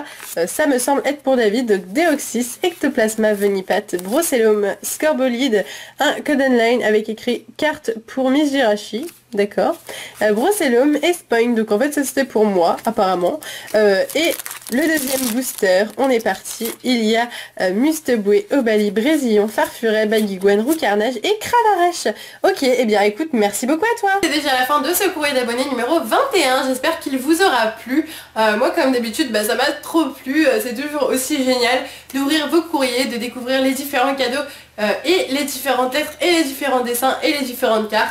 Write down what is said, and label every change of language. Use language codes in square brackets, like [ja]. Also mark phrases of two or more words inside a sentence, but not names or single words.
[fr] Ça me semble être pour David, donc Deoxys, Ectoplasma, Venipat, Brocellum, Scorbolide, un code online avec écrit carte pour Miss Jirachi. D'accord. Brocellum et Spoing, donc en fait ça c'était pour moi apparemment. Et le deuxième booster, on est parti. Il y a Musteboué, Obali, Brésillon, Farfuret, Baguigouane, Roucarnage et Cravarèche. Ok, et bien écoute, merci beaucoup à toi. C'est déjà la fin de ce courrier d'abonné numéro 21. J'espère qu'il vous aura plu. Moi comme d'habitude, ça m'a trop plu. C'est toujours aussi génial d'ouvrir vos courriers, de découvrir les différents cadeaux et les différentes lettres et les différents dessins et les différentes cartes.